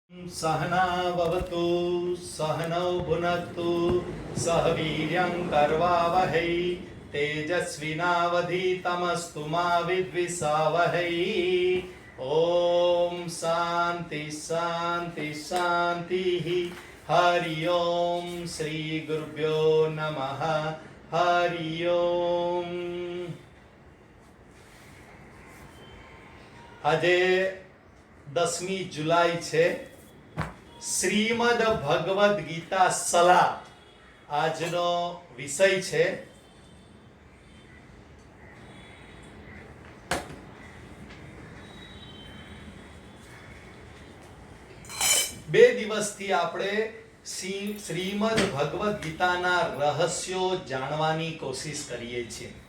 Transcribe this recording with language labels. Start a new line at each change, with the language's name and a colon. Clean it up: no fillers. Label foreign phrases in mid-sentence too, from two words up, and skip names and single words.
Sanskrit: सहनाववतु सहनौ भुनक्तु सह वीर्यं करवावहै तेजस्विनावधीतमस्तु मा विद्विषावहै। ओम शांति शांति शांति। हरि ओम श्री गुरुभ्यो नमः। हरि ओम।
Gujarati: આજે 10મી જુલાઈ છે। શ્રીમદ ભગવદ ગીતા સલાહ આજનો વિષય છે। બે દિવસથી આપણે શ્રીમદ ભગવદ ગીતાના રહસ્યો જાણવાની કોશિશ કરીએ છીએ।